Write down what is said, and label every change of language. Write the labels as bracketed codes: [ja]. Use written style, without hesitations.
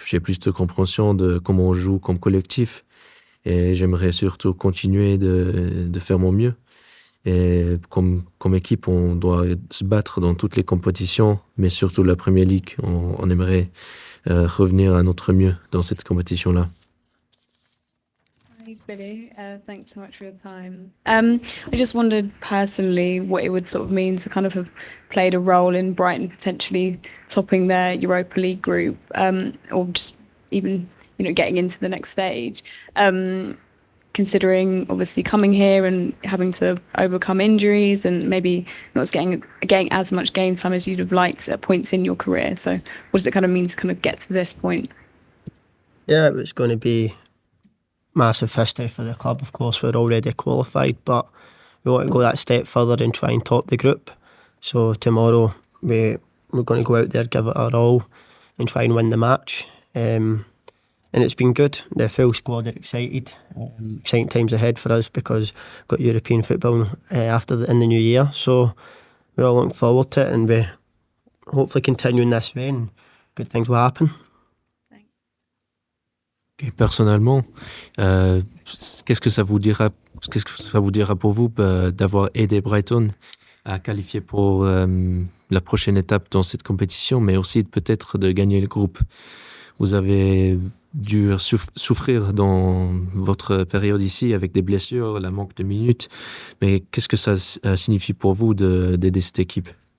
[fr] J'ai plus de compréhension de comment on joue comme collectif. Et j'aimerais surtout continuer de faire mon mieux. Et comme équipe, on doit se battre dans toutes les compétitions, mais surtout la Premier League. On aimerait revenir à notre mieux dans cette compétition-là. [en] Hi, Billy. Thanks so much for your time. I just wondered personally what it would sort of mean to kind of have played a role in Brighton potentially topping their Europa League group, or just even, getting into the next stage. Considering obviously coming here and having to overcome injuries and maybe not getting as much game time as you'd have liked at points in your career. So what does it kind of mean to kind of get to this point? Yeah, it's going to be massive history for the club. Of course, we're already qualified, but we want to go that step further and try and top the group. So tomorrow we're going to go out there, give it our all and try and win the match. And it's been good. The full squad are excited. Exciting times ahead for us because we've got European football in the new year. So we're all looking forward to it, and we hopefully continuing this way and good things will happen. [fr] Okay, personnellement, qu'est-ce que ça vous dira pour vous d'avoir aidé Brighton à qualifier pour la prochaine étape dans cette compétition, mais aussi peut-être de gagner le groupe? Vous avez dû souffrir dans votre période ici avec des blessures, la manque de minutes, mais qu'est-ce que ça signifie pour vous d'aider cette équipe?